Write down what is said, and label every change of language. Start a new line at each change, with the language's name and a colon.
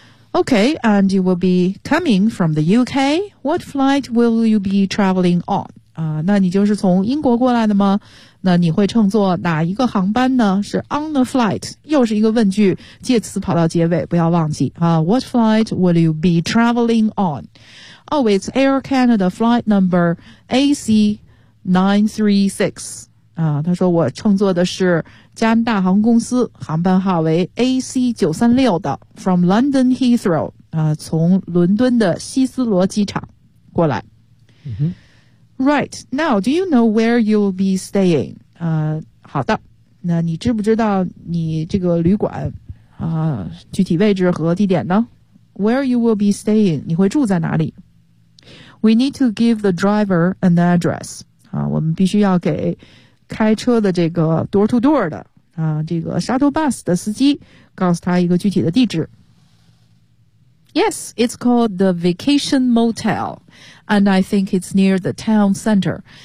English: OK， and you will be coming from the UK. What flight will you be traveling on？
Chinese: 那你就是从英国过来的吗？那你会乘坐哪一个航班呢？是 on the flight， 又是一个问句，介词跑到结尾，不要忘记
English: What flight will you be traveling on？ Oh, it's Air Canada flight number AC936.
Chinese: 他说我乘坐的是加拿大航空公司航班号为 AC936 的
English: from London Heathrow,
Chinese: 从伦敦的希斯罗机场过来。 Mm-hmm.
English: Right, now, do you know where you'll be staying?
Chinese: 好的，那你知不知道你这个旅馆具体位置和地点呢？
English: Where you will be staying, 你会住在哪里？ We need to give the driver an address.
Chinese: 我们必须要给开车的这个 door-to-door 的这个 shuttle bus 的司机告诉他一个具体的地址。
English: Yes, it's called the Vacation Motel, and I think it's near the town center.